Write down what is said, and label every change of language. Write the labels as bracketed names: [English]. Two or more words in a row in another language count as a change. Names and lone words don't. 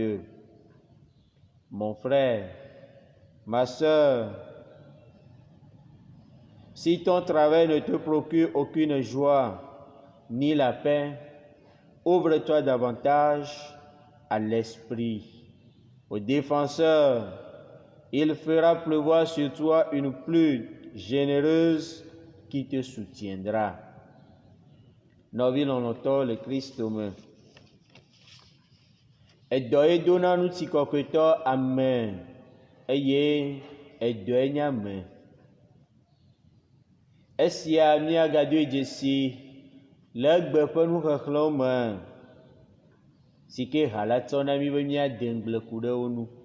[French] » Mon frère, ma sœur, si ton travail ne te procure aucune joie ni la paix, ouvre-toi davantage à l'Esprit, au Défenseur. Il fera pleuvoir sur toi une pluie généreuse qui te soutiendra. [Ewe] Novilonotɔ le Kristo me. Edɔe dona nu si kɔkɔetɔ ame eye edɔe nye ame. Esia míagadoe dzesi le egbe ƒe nuxexlẽwo me si ke ha la tsɔ na mí be míade ŋgble ku ɖe wo nu.